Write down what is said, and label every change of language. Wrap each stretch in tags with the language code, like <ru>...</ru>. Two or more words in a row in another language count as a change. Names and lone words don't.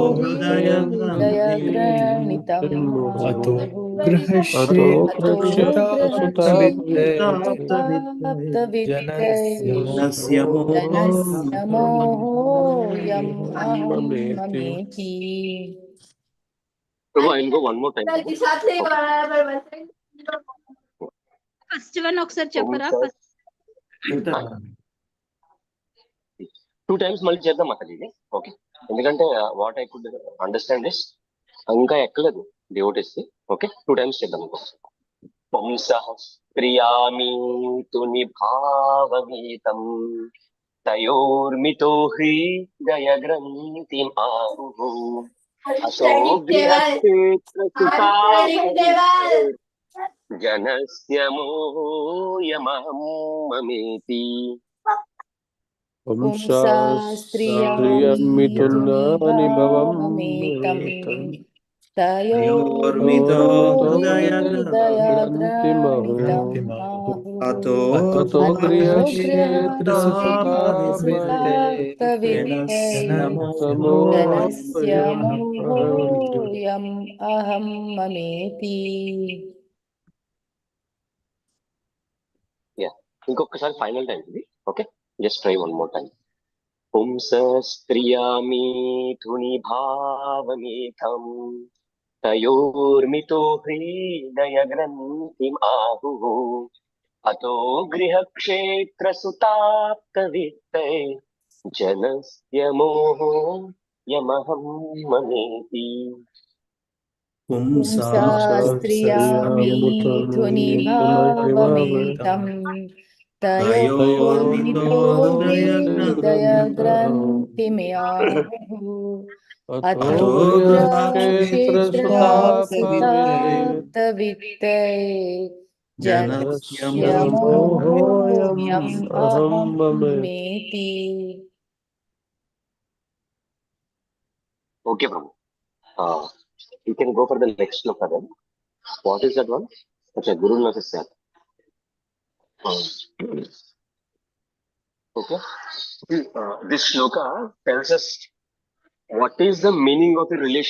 <sa>हृदयग्रहितम् अतो अतो गृहक्षेत्रसुताप्तवित्ते गृहक्षेत्रसुताप्तवित्ते जनस्य जनस्य मोहोऽयम् अहं ममेति।</sa> <en>Prabhu, I'll go one more time. first one</en> <te>ఒకసారి చెప్పరా?</te> <en>Two times</en> <te>మళ్ళీ చేద్దాం అక్కడ ఇది.</te> <en>ఓకే, ఎందుకంటే what I could understand is</en> <te>ఇంకా ఎక్కలేదు</te> <en>డివోటీస్. okay, two times</en> <sa>చేద్దాం. పుంసః ప్రియామీతు నిభావమేతం తయోర్మితో హృదయగ్రంథిం ఆహుః అతో గృహక్షేత్రసుతాపవిత్తే जनस्य मोहोऽयमहं ममेति पुंसास्त्रियामीतु निभावमेतं तयोर्मितो हृदयग्रन्थिम् आहुः अतो अतो गृहक्षेत्रसुतापवित्ते गृहक्षेत्रसुताप्तवित्ते जनस्य मोहोऽयम् अहं ममेति।</sa> <te>ఇంకొకసారి</te> <en>final time</en> <te>ఇది.</te> <en>okay, just try one more time.</en> <sa>పుంసస్త్రియామీతు నిభావమేతం తయోర్మితో హృదయగ్రంథిం ఆహుః అతో గృహక్షేత్రసుతాప్తవిత్తే జనస్య మోహోऽయమహం మమేతి पुंसास्त्रियामीतु निभावमेतं तयोर्मितो हृदयग्रन्थिमाहुः अतो गृहक्षेत्रसुताप्तवित्ते जनस्य मोहोऽयम् अहं ममेति।</sa> <en>ఓకే ప్రభు, you can go for the next shloka then. What is that one? Okay, Guru Nasasya. Okay. This shloka tells us what is the meaning of a relation.</en>